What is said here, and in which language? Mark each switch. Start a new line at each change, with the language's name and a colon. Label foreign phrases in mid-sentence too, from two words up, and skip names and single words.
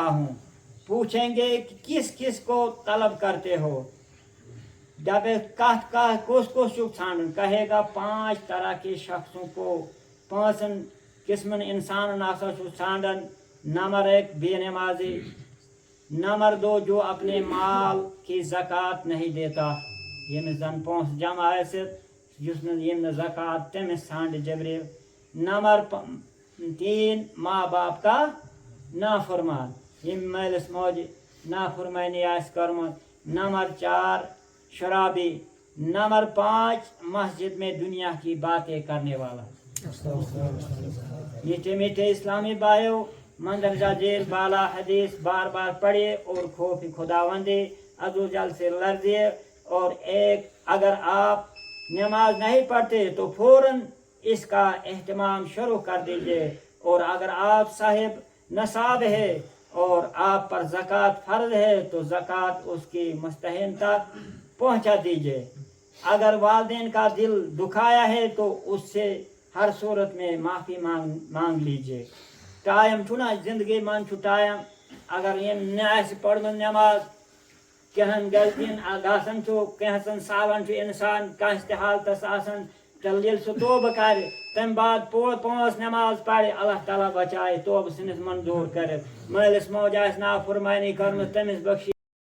Urdu: ہوں پوچھیں گے کہ کس کس کو طلب کرتے ہو جب
Kashmiri: کس ژھانڈن
Urdu: کہے گا 5 طرح کے شخصوں کو
Kashmiri: 5 قسمن انسان ناسا ژھانڈن
Urdu: نمبر 1 بے نمازی نمبر 2 جو اپنے مال کی زکوٰۃ نہیں دیتا
Kashmiri: یمس زن پونس جمع آسِتھ یُس نہٕ ییٚمۍ نہٕ زکوٰۃ تٔمِس ژھانڈِ جبریل
Urdu: نمبر 3 ماں باپ کا نافرمان
Kashmiri: ییٚمۍ مٲلِس ماجہِ نافرمٲنی آسہِ کٔرمٕژ
Urdu: نمبر 4 شرابی نمبر 5 مسجد میں دنیا کی باتیں کرنے والا میٹھے میٹھے اسلامی بھائیوں مندرجہ ذیل بالا حدیث بار بار پڑھیے اور خوف خداوندی عزوجل سے لرزیے اور اگر آپ نماز نہیں پڑھتے تو فوراً اس کا اہتمام شروع کر دیجیے اور اگر آپ صاحب نصاب ہے اور آپ پر زکوٰۃ فرض ہے تو زکوٰۃ اس کی مستحق تک پہنچا دیجیے اگر والدین کا دل دکھایا ہے تو اس سے ہر صورت میں معافی مانگ لیجیے
Kashmiri: ٹائم چھُنا زندگی من چھُ ٹائم اگر یم نہ آسہِ پٔرمٕژ نٮ۪ماز کینٛہن غلطین گژھان چھُ کینٛژن سالن چھُ انسان کٲنٛسہِ تہِ حالتس آسان تیٚلہِ ییٚلہِ سُہ توبہٕ کرِ تمہِ بعد 5 نٮ۪ماز پرِ اللہ تعالیٰ بچایہِ توبہٕ ژھٕنِس منظوٗر کٔرِتھ مٲلِس ماجہِ آسہِ نافرمٲنی کٔرمٕژ تٔمِس بخشی